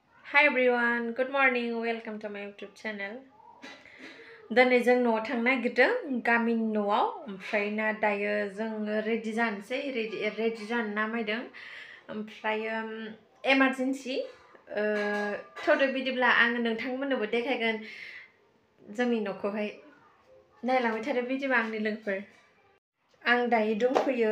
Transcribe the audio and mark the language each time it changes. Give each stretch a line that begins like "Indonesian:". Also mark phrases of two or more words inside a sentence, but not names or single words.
English: Hi everyone, good morning, welcome to my YouTube channel.
Bodo: Diनै जों न'आव थांनो नागिरदों गामिनि न'आव ओमफ्राय ना दायो जों रेडि जानोसै रेडि जानो नामायदों ओमफ्राय इमारजेन्सि थौदो बिदिब्ला आङो नोंथांमोननोबो देखायगोन जोंनि न'खौहाय नायलांबाय थादो बिदिबा आंनि लोगोफोर आं दायो दंफैयो